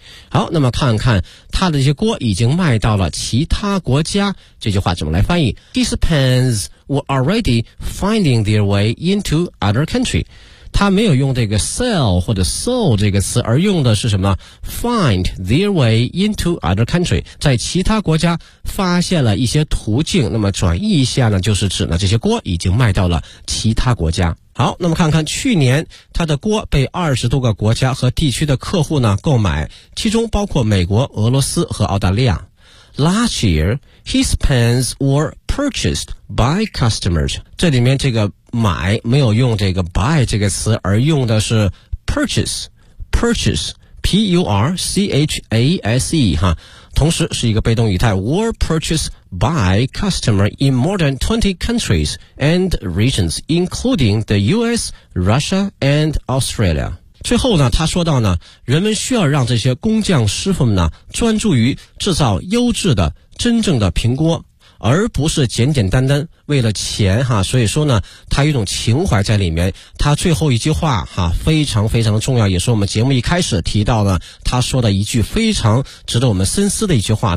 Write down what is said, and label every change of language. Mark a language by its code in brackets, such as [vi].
[zh] 好，那么看看它的这些锅已经卖到了其他国家，这句话怎么来翻译， [en] These pans were already finding their way into other country， [zh] 他没有用这个 sell 或者 sold 这个词，而用的是什么， [en] find their way into other country， [zh] 在其他国家发现了一些途径，那么转译一下呢就是指呢这些锅已经卖到了其他国家。好，那么看看去年他的锅被20多个国家和地区的客户呢购买，其中包括美国、俄罗斯和澳大利亚。 [en] Last year his pans were purchased by customers， [zh] 这里面这个买没有用这个 [en] buy [zh] 这个词，而用的是 [en] purchase， purchase P-U-R-C-H-A-S-E [zh] 哈，同时是一个被动语态， [en] were purchased by customer in more than 20 countries and regions including the US, Russia and Australia。 [zh] 最后呢，他说到呢，人们需要让这些工匠师傅们呢，专注于制造优质的、真正的平锅，而不是简简单单为了钱哈。所以说呢，他有一种情怀在里面。他最后一句话哈，非常非常重要，也是我们节目一开始提到了他说的一句非常值得我们深思的一句话。